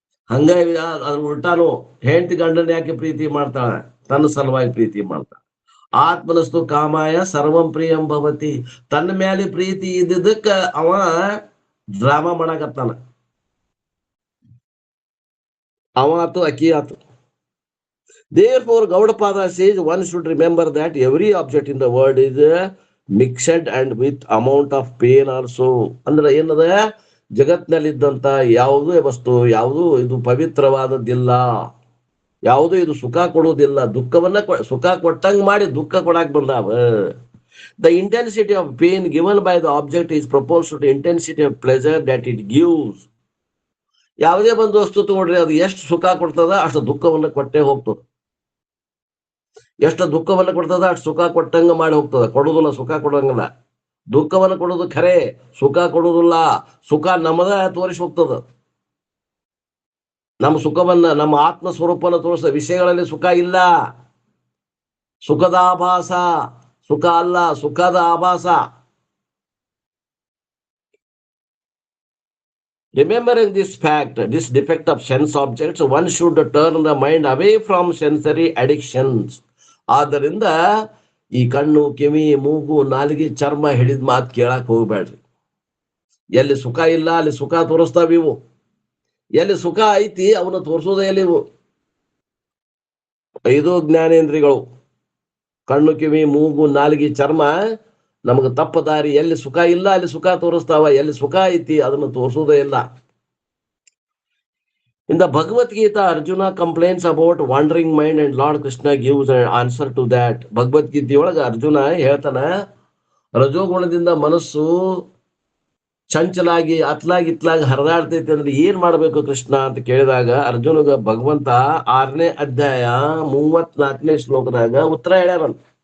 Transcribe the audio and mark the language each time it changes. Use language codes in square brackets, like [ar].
[kn] ಹಂಗಾಗಿ ಅದ್ರ ಉಲ್ಟಾನು ಹೆಂಡತಿ ಗಂಡನ ಯಾಕೆ ಪ್ರೀತಿ ಮಾಡ್ತಾಳ? ತನ್ನ ಸಲುವಾಗಿ ಪ್ರೀತಿ ಮಾಡ್ತಾಳ. [sa] ಆತ್ಮನಸ್ತು ಕಾಮಾಯ ಸರ್ವಂ ಪ್ರಿಯಂ ಭವತಿ. [kn] ತನ್ನ ಮೇಲೆ ಪ್ರೀತಿ ಇದ್ದಿದ್ದಕ್ಕ ಅವ ಡ್ರಾಮಾ ಮಾಡಕತ್ತಾನ. ಅವ ಆತು ಅಕ್ಕಿ ಆತು. [en] Therefore, Gaudapada says one should remember that every object in the world is mixed and with amount of pain also. [kn] ಅಂದ್ರೆ ಏನದ, ಜಗತ್ನಲ್ಲಿದ್ದಂತ ಯಾವುದೇ ವಸ್ತು ಯಾವುದು ಇದು ಪವಿತ್ರವಾದದ್ದಿಲ್ಲ, ಯಾವುದು ಇದು ಸುಖ ಕೊಡುವುದಿಲ್ಲ. ದುಃಖವನ್ನ ಸುಖ ಕೊಟ್ಟಂಗ್ ಮಾಡಿ ದುಃಖ ಕೊಡಾಕ್ ಬಂದಾವ. [en] The intensity of pain given by the object is proportional to intensity of pleasure that it gives. [kn] ಯಾವುದೇ ಒಂದು ವಸ್ತು ತಗೊಂಡ್ರೆ ಅದು ಎಷ್ಟು ಸುಖ ಕೊಡ್ತದ ಅಷ್ಟು ದುಃಖವನ್ನ ಕೊಟ್ಟೆ ಹೋಗ್ತದ. ಎಷ್ಟು ದುಃಖವನ್ನ ಕೊಡ್ತದ ಅಷ್ಟು ಸುಖ ಕೊಟ್ಟಂಗ ಮಾಡಿ ಹೋಗ್ತದ. ಕೊಡುದಿಲ್ಲ, ಸುಖ ಕೊಡಂಗಿಲ್ಲ. ದುಃಖವನ್ನು ಕೊಡೋದು ಖರೆ, ಸುಖ ಕೊಡುದಿಲ್ಲ. ಸುಖ ನಮ್ಮದ ತೋರಿಸಿ ಹೋಗ್ತದ. ನಮ್ಮ ಸುಖವನ್ನ, ನಮ್ಮ ಆತ್ಮ ಸ್ವರೂಪನ ತೋರಿಸ ವಿಷಯಗಳಲ್ಲಿ ಸುಖ ಇಲ್ಲ. ಸುಖದ ಆಭಾಸ, ಸುಖ ಅಲ್ಲ, ಸುಖದ ಆಭಾಸ. [en] Remembering this fact, this defect of sense objects, one should turn the mind away from sensory addictions. [kn] ಆದ್ದರಿಂದ ಈ ಕಣ್ಣು, ಕಿವಿ, ಮೂಗು, ನಾಲಿಗೆ, ಚರ್ಮ ಹಿಡಿದ ಮಾತು ಕೇಳಕ್ ಹೋಗ್ಬೇಡ್ರಿ. ಎಲ್ಲಿ ಸುಖ ಇಲ್ಲ ಅಲ್ಲಿ ಸುಖ ತೋರಿಸ್ತಾವ ಇವು. ಎಲ್ಲಿ ಸುಖ ಐತಿ ಅವನ್ನ ತೋರಿಸೋದೇ ಎಲ್ಲಿ ಇವು. 5 ಜ್ಞಾನೇಂದ್ರಿಯಗಳು, ಕಣ್ಣು, ಕಿವಿ, ಮೂಗು, ನಾಲಿಗೆ, ಚರ್ಮ ನಮಗೆ ತಪ್ಪ ದಾರಿ. ಎಲ್ಲಿ ಸುಖ ಇಲ್ಲ ಅಲ್ಲಿ ಸುಖ ತೋರಿಸ್ತಾವ, ಎಲ್ಲಿ ಸುಖ ಐತಿ ಅದನ್ನು ತೋರಿಸೋದೇ ಇಲ್ಲ. [en] In the Bhagavad Gita, Arjuna complains about wandering mind and Lord Krishna gives an answer to that. [kn] ಭಗವದ್ ಗೀತೆಯೊಳಗ ಅರ್ಜುನ ಹೇಳ್ತಾನ, ರಜೋಗುಣದಿಂದ ಮನಸ್ಸು ಚಂಚಲಾಗಿ ಅತ್ಲಾಗಿ ಇತ್ಲಾಗಿ ಹರಿದಾಡ್ತೈತಿ ಅಂದ್ರೆ ಏನ್ ಮಾಡ್ಬೇಕು ಕೃಷ್ಣ ಅಂತ ಕೇಳಿದಾಗ ಅರ್ಜುನಗ ಭಗವಂತ 6ನೇ ಅಧ್ಯಾಯ 34ನೇ ಶ್ಲೋಕದಾಗ ಉತ್ತರ ಹೇಳ್ಯಾರಂತ.